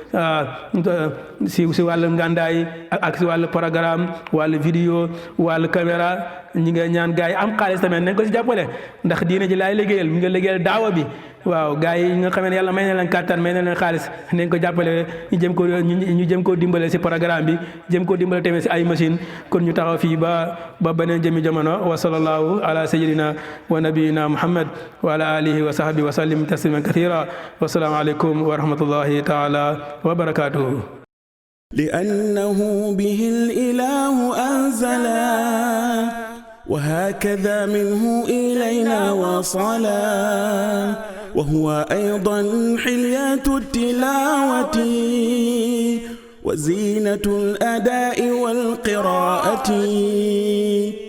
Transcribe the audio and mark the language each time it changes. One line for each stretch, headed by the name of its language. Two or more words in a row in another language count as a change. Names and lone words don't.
Wolof: si wàllu ngàndaay ak si wàllu programme wàllu vidéo wàllu caméra ñi nga ñaan gars yi am xaalis tamit nañ ko si jàppale ndax diine ji laay liggéeyal mi nga liggéeyal daawa bi waaw gars yi nga xamee ne yàlla may na leen kàttan may na leen xaalis nañ ko jàppale ñu jëm koo dimbale si programme bi jëm koo dimbale tamit si ay machine kon ñu taxaw fii ba beneen jëmi jamono
Arabic: وصلى الله على سيدنا ونبينا محمد وعلى آله وصحبه وسلم تسليما كثيرا والسلام عليكم ورحمة الله تعالى وبركاته لأنه به الإله أنزلا وهكذا منه إلينا وصلا وهو أيضا حلية التلاوة وزينة الأداء والقراءة